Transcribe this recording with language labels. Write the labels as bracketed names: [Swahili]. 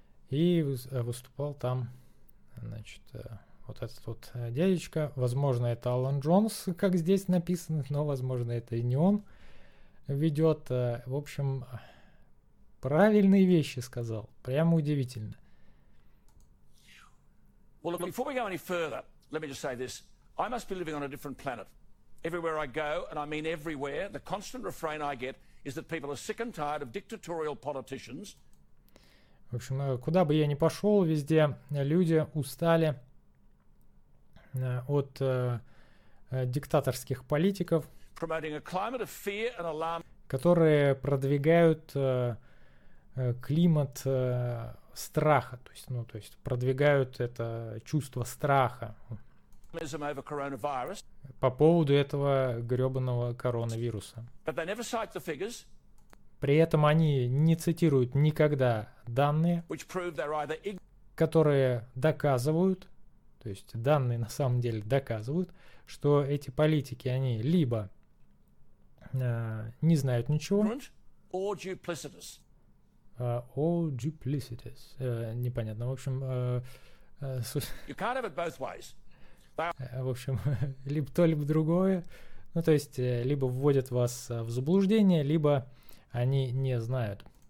[Russian] И выступал там, значит, вот этот вот дядечка. Возможно, это Алан Джонс, как здесь написано, но, возможно, это и не он ведет. В общем, правильные вещи сказал. Прямо удивительно. [English] Well, look, before we go any further, let me just say this. I must be living on a different planet. Everywhere I go, and I mean everywhere, the constant refrain I get is that people are sick and tired of dictatorial politicians. [Russian] В общем, куда бы я ни пошел, везде люди устали от диктаторских политиков, [English] Promoting a climate of fear and alarm. [Russian] которые продвигают климат страха, то есть, ну, то есть продвигают это чувство страха [English] Over coronavirus, [Russian] по поводу этого гребаного коронавируса. [English] but they never cite the figures, [Russian] При этом они не цитируют никогда данные, [English] which prove they're either ignorant. [Russian] которые доказывают, то есть данные на самом деле доказывают, что эти политики, они либо не знают ничего, [English] or duplicitous. all duplicitous, [Russian] непонятно, в общем, [English] You can't have it both ways. [Russian] в общем, либо то, либо другое, ну то есть либо вводят вас в заблуждение, либо они не знают.